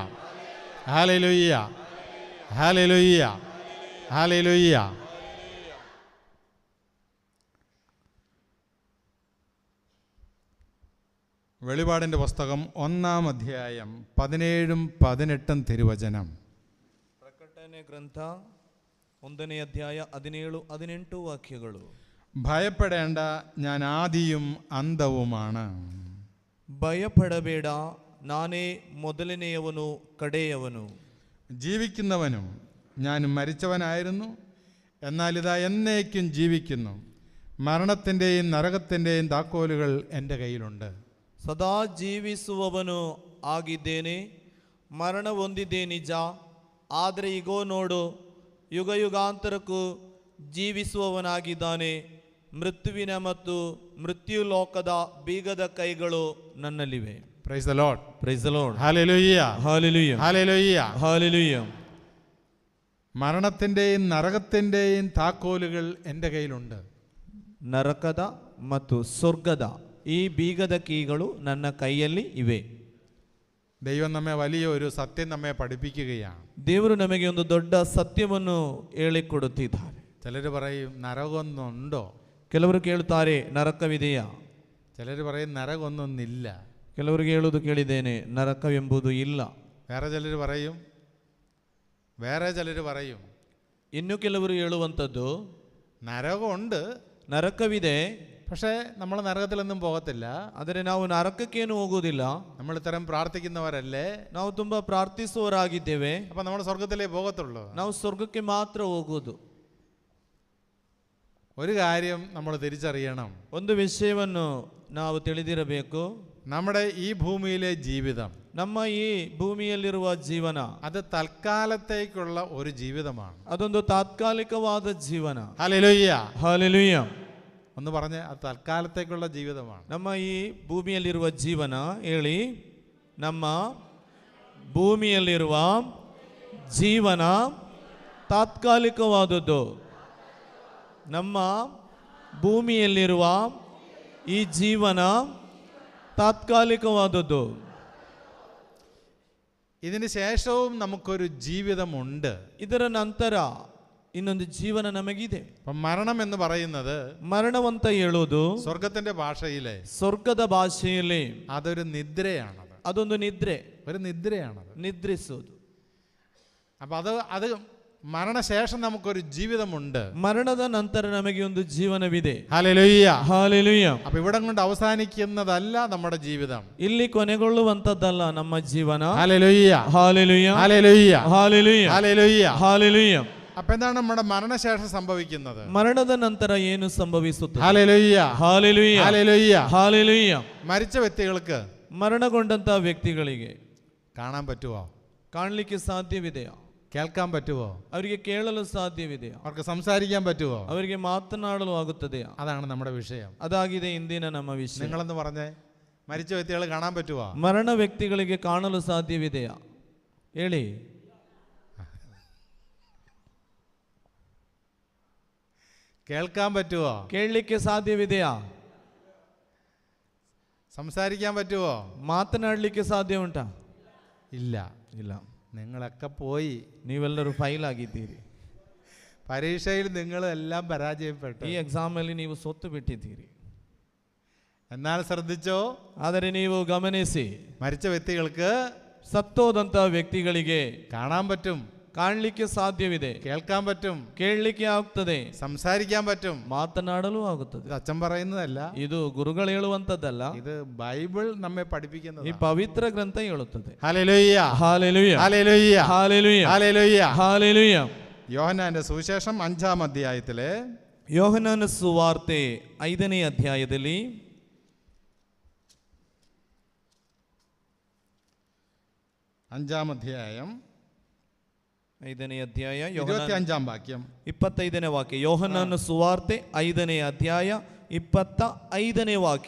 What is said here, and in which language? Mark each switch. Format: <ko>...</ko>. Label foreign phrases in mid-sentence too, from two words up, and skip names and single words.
<en>Hallelujah. Hallelujah.</en> <ml>Hallelujah. വെളിപാടിൻ്റെ പുസ്തകം 1-ാം അധ്യായം 17-18 തിരുവചനം.</ml> <kn>ಪ್ರಕಟಣೆ ಗ್ರಂಥ 1ನೇ ಅಧ್ಯಾಯ 17-18 ವಾಕ್ಯಗಳು.</kn> <ml>ഭയപ്പെടേണ്ട, ഞാൻ ആദിയും അന്തവുമാണ്.</ml> <kn>ಭಯಪಡಬೇಡ, ನಾನೇ ಮೊದಲನೆಯವನು ಕಡೆಯವನು.</kn> <ml>ജീവിക്കുന്നവനും ഞാൻ മരിച്ചവനായിരുന്നു, എന്നാൽ ഇതാ എന്നേക്കും ജീവിക്കുന്നു. മരണത്തിൻ്റെയും നരകത്തിൻ്റെയും താക്കോലുകൾ എൻ്റെ കയ്യിലുണ്ട്.</ml> <kn>ಸದಾ ಜೀವಿಸುವವನು ಆಗಿದ್ದೇನೆ, ಮರಣ ಹೊಂದಿದ್ದೇ ನಿಜ, ಆದರೆ ಇಗೋ ನೋಡು, ಯುಗ ಯುಗಾಂತರಕ್ಕೂ ಜೀವಿಸುವವನಾಗಿದ್ದಾನೆ. ಮೃತ್ಯುವಿನ ಮತ್ತು ಮೃತ್ಯು ಲೋಕದ ಬೀಗದ ಕೈಗಳು ನನ್ನಲ್ಲಿವೆ.</kn> <en>Praise the Lord. Praise the Lord. Hallelujah. Hallelujah. Hallelujah. Hallelujah.</en> <ml>മരണത്തിൻ്റെയും നരകത്തിൻ്റെയും താക്കോലുകൾ എൻ്റെ കയ്യിലുണ്ട്.</ml> <kn>ನರಕದ ಮತ್ತು ಸ್ವರ್ಗದ ಈ ಬೀಗದ ಕೀಗಳು ನನ್ನ ಕೈಯಲ್ಲಿ ಇವೆ.</kn> <ml>ദൈവം നമ്മെ വലിയ ഒരു സത്യം നമ്മെ പഠിപ്പിക്കുകയാണ്.</ml> <kn>ದೇವರು ನಮಗೆ ಒಂದು ದೊಡ್ಡ ಸತ್ಯವನ್ನು ಹೇಳಿಕೊಡುತ್ತಿದ್ದಾರೆ.</kn> <ml>ചിലർ പറയും നരകമൊന്നുണ്ടോ?</ml> <kn>ಕೆಲವರು ಕೇಳುತ್ತಾರೆ ನರಕವಿದೆಯಾ?</kn> <ml>ചിലർ പറയും നരകമൊന്നൊന്നില്ല.</ml> <kn>ಕೆಲವರಿಗೆ ಹೇಳುವುದು ಕೇಳಿದ್ದೇನೆ, ನರಕವೆಂಬುದು ಇಲ್ಲ.</kn> <ml>വേറെ ചിലർ പറയും</ml> <kn>ಇನ್ನು ಕೆಲವರು ಹೇಳುವಂಥದ್ದು</kn> <ml>നരകമുണ്ട്,</ml> <kn>ನರಕವಿದೆ,</kn> <ml>പക്ഷേ നമ്മൾ നരകത്തിലൊന്നും പോകത്തില്ല.</ml> <kn>ಆದರೆ ನಾವು ನರಕಕ್ಕೇನು ಹೋಗುವುದಿಲ್ಲ.</kn> <ml>നമ്മൾ ഇത്തരം പ്രാർത്ഥിക്കുന്നവരല്ലേ,</ml> <kn>ನಾವು ತುಂಬಾ ಪ್ರಾರ್ಥಿಸುವವರಾಗಿದ್ದೇವೆ,</kn> <ml>അപ്പം നമ്മൾ സ്വർഗത്തിലേ പോകത്തുള്ളൂ.</ml> <kn>ನಾವು ಸ್ವರ್ಗಕ್ಕೆ ಮಾತ್ರ ಹೋಗುವುದು.</kn> <ml>ഒരു കാര്യം നമ്മൾ തിരിച്ചറിയണം.</ml> <kn>ಒಂದು ವಿಷಯವನ್ನು ನಾವು ತಿಳಿದಿರಬೇಕು.</kn> <ml>നമ്മുടെ ഈ ഭൂമിയിലെ ജീവിതം,</ml> <kn>ನಮ್ಮ ಈ ಭೂಮಿಯಲ್ಲಿರುವ ಜೀವನ,</kn> <ml>അത് തൽക്കാലത്തേക്കുള്ള ഒരു ജീവിതമാണ്.</ml> <kn>ಅದೊಂದು ತಾತ್ಕಾಲಿಕವಾದ ಜೀವನ.</kn> <ml>ഹല്ലേലൂയ.</ml> <kn>ಹಲ್ಲೆಲೂಯಾ.</kn> <ml>ഒന്ന് പറഞ്ഞ്, അത് തൽക്കാലത്തേക്കുള്ള ജീവിതമാണ്.</ml> <kn>ನಮ್ಮ ಈ ಭೂಮಿಯಲ್ಲಿರುವ ಜೀವನ ಹೇಳಿ. ನಮ್ಮ ಭೂಮಿಯಲ್ಲಿರುವ ಜೀವನ ತಾತ್ಕಾಲಿಕವಾದದ್ದು. ನಮ್ಮ ಭೂಮಿಯಲ್ಲಿರುವ ಈ ಜೀವನ ತಾತ್ಕಾಲಿಕವಾದದ್ದು.</kn> <ml>ഇതിന് ശേഷവും നമുക്കൊരു ജീവിതമുണ്ട്.</ml> <kn>ಇದರ ನಂತರ ಇನ್ನೊಂದು ಜೀವನ ನಮಗಿದೆ.</kn> <ml>മരണം എന്ന് പറയുന്നത്,</ml> <kn>മരണವಂತ ಹೇಳೋದು</kn> <ml>സ്വർഗത്തിന്റെ ഭാഷയിലെ,</ml> <kn>ಸ್ವರ್ಗದ ಭಾಷೆಯಲ್ಲಿ</kn> <ml>അതൊരു നിദ്രയാണത്.</ml> <kn>ಅದೊಂದು ನಿದ್ರೆ,</kn> <ml>ഒരു നിദ്രയാണത്,</ml> <kn>ನಿದ್ರಿಸೋದು.</kn> <ml>അപ്പം അത് മരണശേഷം നമുക്കൊരു ജീവിതമുണ്ട്.</ml> <kn>ಮರಣದ ನಂತರ ನಮಗೆ ಒಂದು ಜೀವನವಿದೆ.</kn> <ml>ഹല്ലേലൂയ.</ml> <kn>ಹಾಲೆಲೂಯ.</kn> <ml>അപ്പൊ ഇവിടം കൊണ്ട് അവസാനിക്കുന്നതല്ല നമ്മുടെ ജീവിതം.</ml> <kn>ಇಲ್ಲಿ ಕೊನೆಗೊಳ್ಳುವಂತದ್ದಲ್ಲ ನಮ್ಮ ಜೀವನ.</kn> <ml>ഹല്ലേലൂയ.</ml> <kn>ಹಾಲೆಲೂಯ.</kn> <ml>ഹല്ലേലൂയ.</ml> <kn>ಹಾಲೆಲೂಯ.</kn> <ml>ഹല്ലേലൂയ.</ml> <kn>ಹಾಲೆಲೂಯ.</kn> <ml>അപ്പൊ എന്താണ് നമ്മുടെ മരണശേഷം സംഭവിക്കുന്നത്?</ml> <kn>ಮರಣದ ನಂತರ ಏನು ಸಂಭವಿಸುತ್ತದೆ?</kn> <ml>ഹല്ലേലൂയ.</ml> <kn>ಹಾಲೆಲೂಯ.</kn> <ml>ഹല്ലേലൂയ.</ml> <kn>ಹಾಲೆಲೂಯ.</kn> <ml>മരിച്ച വ്യക്തികൾക്ക്</ml> <kn>ಮರಣಗೊಂಡಂತ ವ್ಯಕ್ತಿಗಳಿಗೆ</kn> <ml>കാണാൻ പറ്റുമോ?</ml> <kn>ಕಾಣಲಿಕ್ಕೆ ಸಾಧ್ಯವಿದೆಯಾ?</kn> <ml>കേൾക്കാൻ പറ്റുമോ?</ml> <kn>ಅವರಿಗೆ ಕೇಳಲು ಸಾಧ್ಯವಿದೆಯಾ?</kn> <ml>അവർക്ക് സംസാരിക്കാൻ പറ്റുമോ?</ml> <kn>ಅವರಿಗೆ ಮಾತನಾಡಲು ಆಗುತ್ತದೆಯಾ?</kn> <ml>അതാണ് നമ്മുടെ വിഷയം.</ml> <kn>ಅದಾಗಿದೆ ಇಂದಿನ ನಮ್ಮ ವಿಷಯ.</kn> <ml>നിങ്ങളെന്ന് പറഞ്ഞേ, മരിച്ച വ്യക്തികൾ കാണാൻ പറ്റുമോ?</ml> <kn>ಮರಣ ವ್ಯಕ್ತಿಗಳಿಗೆ ಕಾಣಲು ಸಾಧ್ಯವಿದೆಯಾ ಹೇಳಿ?</kn> <ml>കേൾക്കാൻ പറ്റുമോ?</ml> <kn>ಕೇಳಲಿಕ್ಕೆ ಸಾಧ್ಯವಿದೆಯಾ?</kn> <ml>സംസാരിക്കാൻ പറ്റുമോ?</ml> <kn>ಮಾತನಾಡಲಿಕ್ಕೆ ಸಾಧ್ಯ ಉಂಟಾ?</kn> <ml>ഇല്ല.</ml> <kn>ಇಲ್ಲ.</kn> <ml>നിങ്ങളൊക്കെ പോയി.</ml> <kn>ನೀವೆಲ್ಲರೂ ಫೈಲ್ ಆಗಿದ್ದೀರಿ.</kn> <ml>പരീക്ഷയിൽ നിങ്ങൾ എല്ലാം പരാജയപ്പെട്ടു.</ml> <kn>ಈ ಎಕ್ಸಾಮ್ ಅಲ್ಲಿ ನೀವು ಸೋತು ಬಿಟ್ಟಿದ್ದೀರಿ.</kn> <ml>എന്നാൽ ശ്രദ്ധിച്ചോ,</ml> <kn>ಆದರೆ ನೀವು ಗಮನಿಸಿ,</kn> <ml>മരിച്ച വ്യക്തികൾക്ക്</ml> <kn>ಸತ್ತೋದಂತ ವ್ಯಕ್ತಿಗಳಿಗೆ</kn> <ml>കാണാൻ പറ്റും,</ml> <kn>ಕಾಣಲಿಕ್ಕೆ ಸಾಧ್ಯವಿದೆ,</kn> <ml>കേൾക്കാൻ പറ്റും,</ml> <kn>ಕೇಳಲಿಕ್ಕೆ ಆಗ್ತದೆ,</kn> <ml>സംസാരിക്കാൻ പറ്റും.</ml> <kn>ಮಾತನಾಡಲು ಆಗುತ್ತದೆ.</kn> <ml>ഇത് അച്ഛൻ പറയുന്നതല്ല,</ml> <kn>ಇದು ಗುರುಗಳು ಹೇಳುವಂತದ್ದಲ್ಲ,</kn> <ml>ഇത് ബൈബിൾ നമ്മെ പഠിപ്പിക്കുന്നത്.</ml> <kn>ಈ ಪವಿತ್ರ ಗ್ರಂಥ ಹೇಳುತ್ತದೆ.</kn> <ml>ഹല്ലേലൂയ.</ml> <kn>ಹಾಲೆಲೂಯ.</kn> <ml>ഹല്ലേലൂയ.</ml> <kn>ಹಾಲೆಲೂಯ.</kn> <ml>ഹല്ലേലൂയ.</ml> <kn>ಹಾಲೆಲೂಯ.</kn> <ml>യോഹന്നാന്റെ സുവിശേഷം 5-ാം അധ്യായത്തിലെ</ml> <kn>ಯೋಹನನ ಸುವಾರ್ತೆ 5ನೇ ಅಧ್ಯಾಯದಲ್ಲಿ</kn> <ml>5-ാം അധ്യായം</ml> <kn>5ನೇ ಅಧ್ಯಾಯ</kn> <ml>25-ാം വാക്യം</ml> <kn>25ನೇ ವಾಕ್ಯ. ಯೋಹನನ ಸುವಾರ್ತೆ 5ನೇ ಅಧ್ಯಾಯ 25ನೇ ವಾಕ್ಯ.</kn>